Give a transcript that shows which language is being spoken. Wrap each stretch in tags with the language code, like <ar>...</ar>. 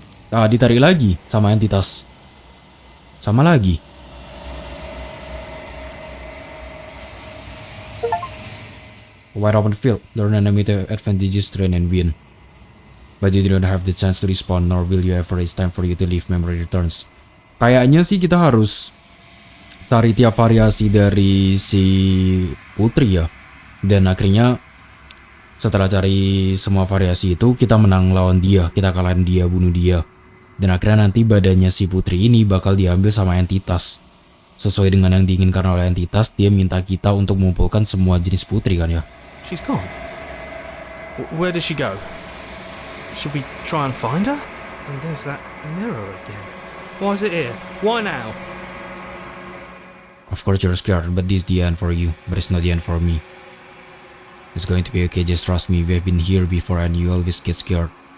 <id>Ditarik lagi sama entitas. Sama lagi.</id> <en>Wide open field, learn enemy advantages, train and win. But you don't have the chance to respawn, nor will you ever. It's time for you to leave. Memory returns.</en> <id>Kayaknya sih kita harus cari tiap variasi dari si putri ya. Dan akhirnya setelah cari semua variasi itu, kita menang lawan dia, kita kalahin dia, bunuh dia. Dan akhirnya nanti badannya si putri ini bakal diambil sama entitas. Sesuai dengan yang diinginkan oleh entitas, dia minta kita untuk mengumpulkan semua jenis putri kan ya.</id> <en>She's gone. Where did she go? Should we try and find her? And there's that mirror again. Why is it here? Why now? Of course you're scared, but this is the end for you. But it's not the end for me. It's going to be okay, just trust me. We've been here before and you always get scared.</en>